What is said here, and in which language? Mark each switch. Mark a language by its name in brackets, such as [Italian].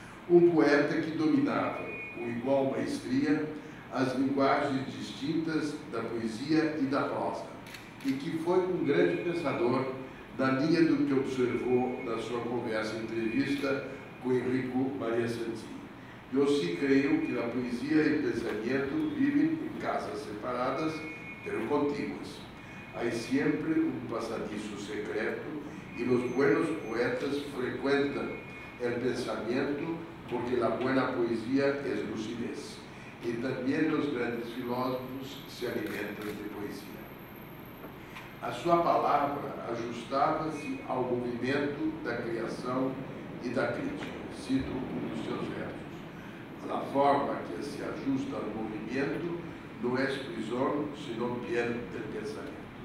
[Portuguese] Um poeta que dominava, com igual maestria, as linguagens distintas da poesia e da prosa, e que foi um grande pensador na linha do que observou na sua conversa entrevista com Enrico Maria Santini. Eu sim creio que a poesia e o pensamento vivem em casas separadas, [Spanish] pero [Portuguese] contíguas. [Spanish] Hay siempre un pasadizo secreto y los buenos poetas frecuentan el pensamiento porque la buena poesía es lucidez. Y también los grandes filósofos se [Portuguese] alimentam [Spanish] de poesia. [Portuguese] A sua palavra ajustava-se ao movimento da criação e da crítica. Cito um dos seus versos. A forma que se ajusta ao movimento não é prisão, senão [Spanish] piel del [Portuguese] pensamento.